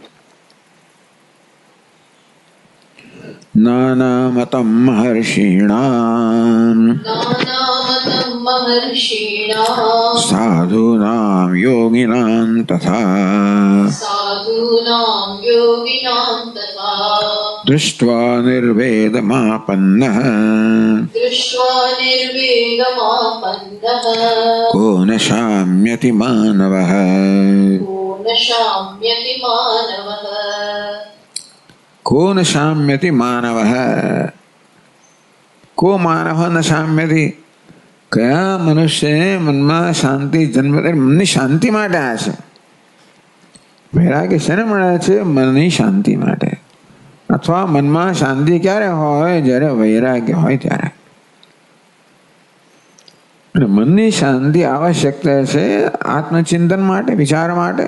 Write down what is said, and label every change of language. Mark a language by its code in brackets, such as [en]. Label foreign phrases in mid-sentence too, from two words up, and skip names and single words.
[sa] નાનામતમ મહર્ષિણામ સાધુનામ યોગિનામ તથા દૃષ્ટ્વા નિર્વેદમાપન્નઃ કો ન શામ્યતિ માનવઃ. को न शाम्यति मानवः. को मानव न शाम्यति. [gu] કયા મનુષ્યને મનમાં શાંતિ જન્મ મનની શાંતિ માટે આ છે. વૈરાગ્ય શેને મળે છે? મનની શાંતિ માટે. અથવા મનમાં શાંતિ ક્યારે હોય? જ્યારે વૈરાગ્ય હોય ત્યારે. મનની શાંતિ આવશ્યકતા છે આત્મચિંતન માટે, વિચાર માટે.